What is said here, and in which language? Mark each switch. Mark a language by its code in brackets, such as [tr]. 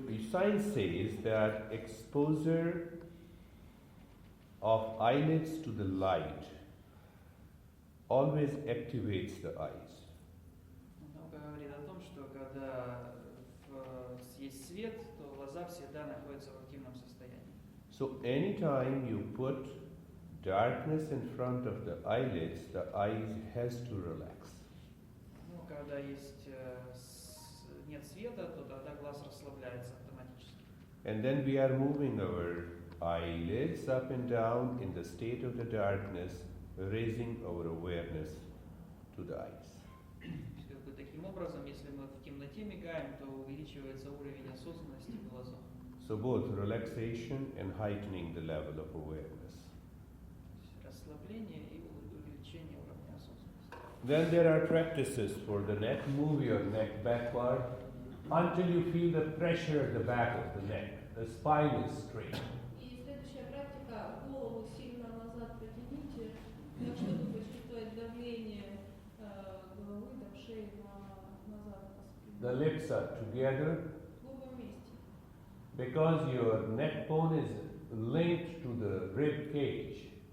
[en] Science says that exposure of eyelids to the light always activates the eyes. [ru] Наука говорит о том, что когда есть свет, то глаза всегда находятся в активном состоянии. [en] So anytime you put darkness in front of the eyelids, the eyes has to relax. [ru] Ну, когда есть нет света, то тогда глаз расслабляется автоматически. [en] And then we are moving our eyelids up and down in the state of the darkness, raising our awareness to the eyes. [ru] Как бы таким образом, если мы в темноте мигаем, то увеличивается уровень осознанности глаза. [en] So both relaxation and heightening the level of awareness. [ru] Расслабление и увеличение уровня осознанности. [en] Then there are practices for the neck. Move your neck backward until you feel the pressure at the back of the neck. The spine is straight. [ru] И следующая практика. Голову сильно назад потяните, так чтобы почувствовать давление головы до шеи назад по спине. [en] The lips are together [ru] Губы вместе. [en] because your neck bone is linked to the rib cage.